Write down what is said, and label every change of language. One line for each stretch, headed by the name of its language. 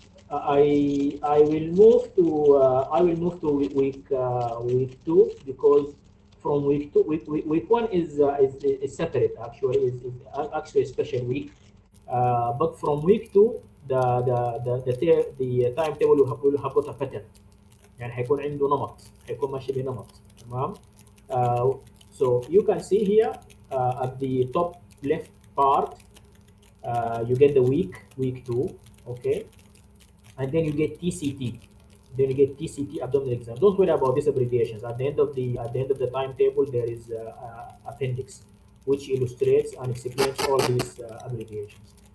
English: I will move to week 2 because from week 2 week 1 is separate actually is actually a special week. But from week 2 the timetable will have got a pattern.
Arabic: يعني حيكون عنده نمط، حيكون ماشي بنمط. تمام.
English: So you can see here at the top left part you get the week 2, okay, and then you get TCT, then you get TCT abdominal exam. Don't worry about these abbreviations. At the end of the timetable, there is appendix which illustrates and explains all these abbreviations.